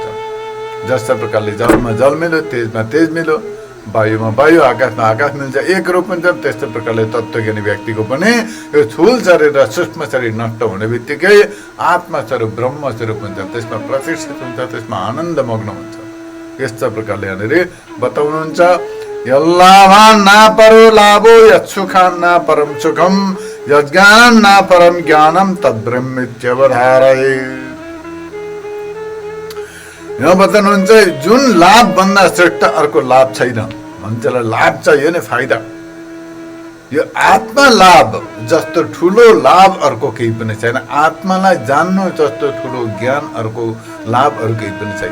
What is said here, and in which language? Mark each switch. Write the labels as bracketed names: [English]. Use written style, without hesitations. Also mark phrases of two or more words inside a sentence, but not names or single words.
[Nepali] जस्तो प्रकारले जलमा जल मिल्यो, तेजमा तेज मिल्यो, वायुमा वायु, आकाशमा आकाश मिल्छ, एक रूप हुन्छ। त्यस्तो प्रकारले तत्त्वज्ञानी व्यक्तिको पनि यो स्थूल शरीर र सूक्ष्म शरीर नष्ट हुने बित्तिकै आत्मा स्वरूप ब्रह्म स्वरूप हुन्छ, त्यसमा प्रतिष्ठित हुन्छ, त्यसमा आनन्द मग्न हुन्छ। यस्ता प्रकारले यहाँनिर बताउनुहुन्छ। [Sanskrit] यल्लाभान ना परो लाभो यत्सुखान ना परम सुखम यज्ञान ना परम ज्ञानम तद्ब्रह्मित्यवधारये। [Nepali] यहाँ बताउनुहुन्छ जुन लाभ भन्दा श्रेष्ठ अर्को लाभ छैन। अनि त्यसलाई लाभ चाहियो नि, फाइदा। यो आत्मा लाभ जस्तो ठुलो लाभ अर्को केही पनि छैन। आत्मालाई जान्नु जस्तो ठुलो ज्ञान अर्को लाभ अरू केही पनि छैन।